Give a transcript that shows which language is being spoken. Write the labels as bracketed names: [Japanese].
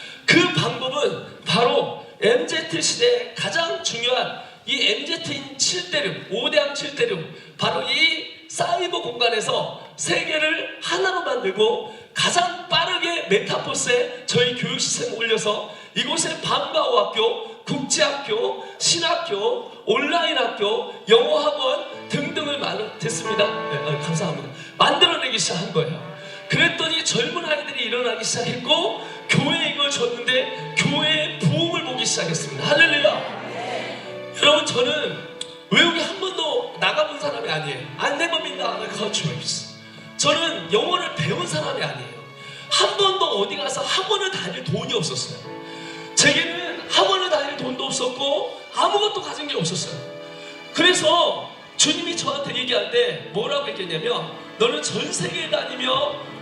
[Korean] 그 방법은 바로 MZ시대의 가장 중요한 이 MZ인 7대륙, 5대항 7대륙 바로 이 사이버 공간에서 세계를 하나로 만들고 가장 빠르게 메타버스에 저희 교육 시스템을 올려서 이곳에 방과후학교, 국제학교, 신학교, 온라인 학교, 영어학원 등등을 됐습니다. 네, 감사합니다. 만들어내기 시작한 거예요. 그랬더니 젊은 아이들이 일어나기 시작했고 교회에 이걸 줬는데 교회의 부흥을 보기 시작했습니다. 할렐루야. 여러분 저는 외국에 한 번도 나가본 사람이 아니에요. [English] I never been to other countries. [Korean] 저는 영어를 배운 사람이 아니에요. 한 번도 어디 가서 학원을 다닐 돈이 없었어요. 제게는 학원을 다닐 돈도 없었고 아무것도 가진 게 없었어요. 그래서 주님이 저한테 얘기할 때 뭐라고 했겠냐면 너는 전 세계에 다니며